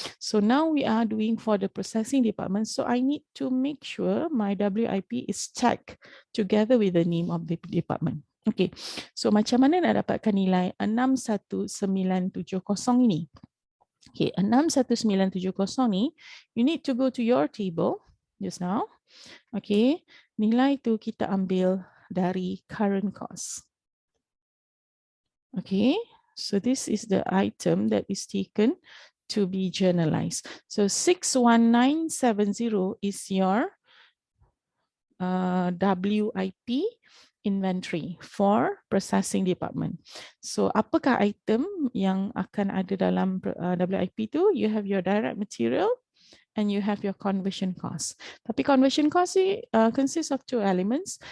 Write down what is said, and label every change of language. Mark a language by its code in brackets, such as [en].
[en] So now we are doing for the processing department. So I need to make sure my WIP is tagged together with the name of the department. Okay. [ms] So macam mana nak dapatkan nilai 61970 ini? [en] Okay, 61970 ni, you need to go to your table just now. Okay. [ms] Nilai tu kita ambil dari current cost. Okay. [en] So this is the item that is taken to be journalized. So 61970 is your WIP inventory for processing department. [ms] So apakah item yang akan ada dalam WIP tu? [en] You have your direct material and you have your conversion cost. Tapi conversion cost ni consists of two elements.